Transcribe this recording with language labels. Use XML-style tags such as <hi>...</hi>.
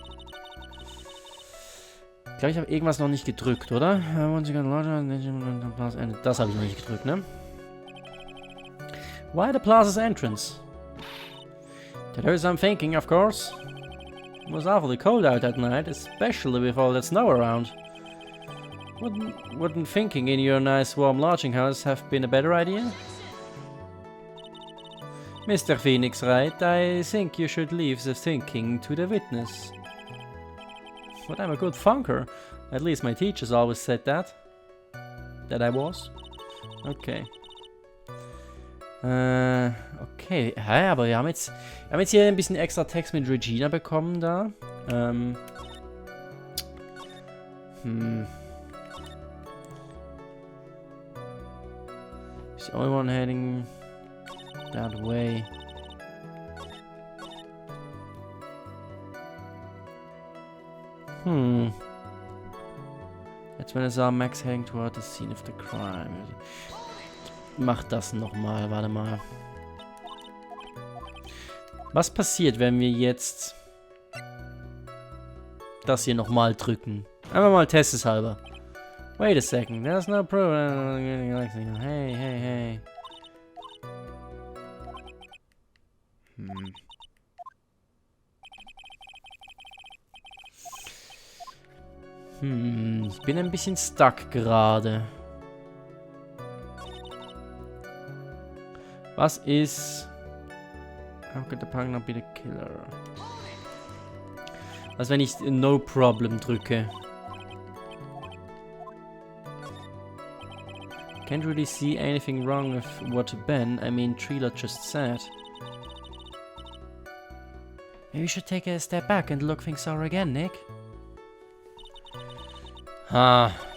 <de>Ich glaube, ich habe irgendwas noch nicht gedrückt, oder? Das habe ich noch nicht gedrückt, ne?</de> <en>Why the plaza's entrance? To do some thinking, of course. It was awfully cold out that night, especially with all that snow around. Wouldn't thinking in your nice warm lodging house have been a better idea? Mr. Phoenix Wright, I think you should leave the thinking to the witness. But I'm a good funker. At least my teachers always said that. That I was. Okay. Okay.</en> <de>Ja, aber wir haben jetzt hier ein bisschen extra Text mit Regina bekommen da.</de> <en>Is the only one heading that way. That's when I saw Max heading toward the scene of the crime.</en> <de>Mach das nochmal, warte mal. Was passiert, wenn wir jetzt das hier nochmal drücken? Einfach mal testeshalber.</de> <en>Wait a second, there's no proof. Hey, hey, hey.</en> <de>Ich bin ein bisschen stuck gerade. Was ist...</de> <en>How could the punk not be the killer?</en> <de>Was, wenn ich No Problem drücke?</de> <en>Can't really see anything wrong with what Ben, I mean Trilo, just said. Maybe we should take a step back and look things over again, Nick. Ah.</en>